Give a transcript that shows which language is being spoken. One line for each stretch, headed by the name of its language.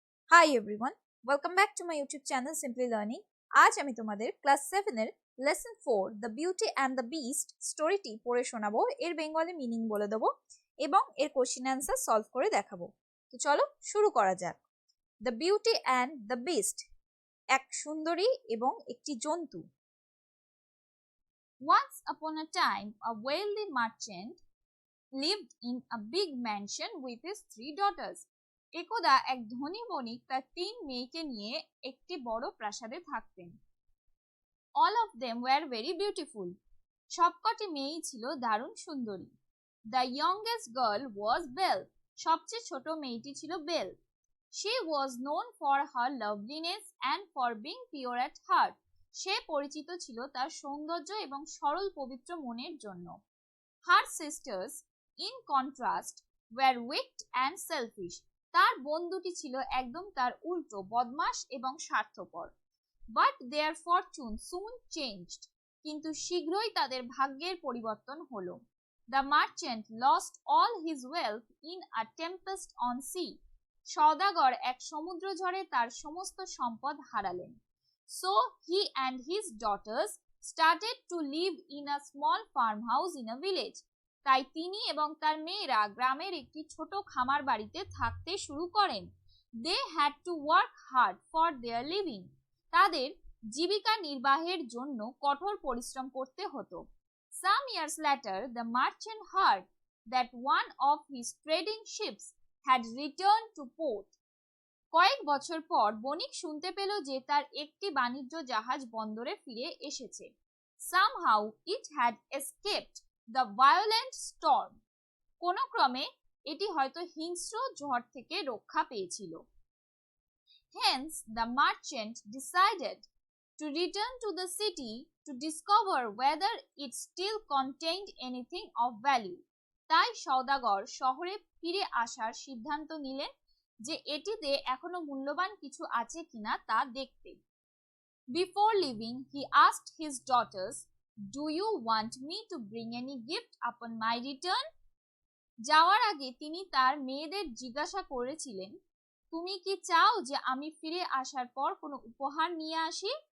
English: Hi everyone, welcome back to my YouTube channel Simply Learning.
Bangla: আজ আমি তোমাদের class 7 এর lesson 4 the beauty and the beast স্টোরিটি পড়ে শোনাবো। এর বেঙ্গলি মিনিং বলে দেবো এবং এর কোশ্চেন অ্যান্সার সলভ করে দেখাবো। তো চলো শুরু করা যাক। The beauty and the beast, এক সুন্দরী এবং একটি জন্তু।
English: Once upon a time, a wealthy merchant lived in a big mansion with his 3 daughters.
Bangla: একদা এক ধনী বণিক তার 3 মেয়েকে নিয়ে একটি বড় প্রাসাদে থাকতেন।
English: All of them were very beautiful.
Bangla: সবকটি মেয়েই ছিল দারুণ সুন্দরী।
English: The youngest girl was Belle.
Bangla: সবচেয়ে ছোট মেয়েটি ছিল bell.
English: She was known for her loveliness and for being pure at heart.
Bangla: সে পরিচিত ছিল তার সৌন্দর্য এবং সরল পবিত্র মনের জন্য।
English: Her sisters, in contrast, were wicked and selfish.
Bangla: তার বন্ধুটি ছিল একদম তার উল্টো, বদমাশ এবং স্বার্থপর।
English: But their fortune soon changed.
Bangla: কিন্তু শীঘ্রই তাদের ভাগ্যের পরিবর্তন হলো।
English: The merchant lost all his wealth in a tempest on sea.
Bangla: সওদাগর এক সমুদ্রঝড়ে তার সমস্ত সম্পদ হারালেন।
English: So he and his daughters started to live in a small farmhouse in a village.
Bangla: তাই তিনি এবং তার মেয়েরা গ্রামের একটি ছোট খামার বাড়িতে থাকতে শুরু করেন।
English: They had to work hard for their living.
Bangla: তাদের জীবিকা নির্বাহের জন্য কঠোর পরিশ্রম করতে হতো।
English: Some years later, the merchant heard that one of his trading ships had returned to port.
Bangla: কয়েক বছর পর বণিক শুনতে পেল যে তার একটি বাণিজ্য জাহাজ বন্দরে ফিরে এসেছে।
English: Somehow it had escaped the violent storm.
Bangla: কোনো ক্রমে এটি হয়তো হিংস্র ঝড় থেকে রক্ষা পেয়েছিল।
English: Hence the merchant decided to return to the city to discover whether it still contained anything of value.
Bangla: তাই সওদাগর শহরে ফিরে আসার সিদ্ধান্ত নিলেন যে এটিতে এখনো মূল্যবান কিছু আছে কিনা তা দেখতে।
English: Before leaving, he asked his daughters, "Do you want me to bring any gift upon my return?"
Bangla: যাওয়ার আগে তিনি তার মেয়েদের জিজ্ঞাসা করেছিলেন, তুমি কি চাও যে আমি ফিরে আসার পর কোনো উপহার নিয়ে আসি?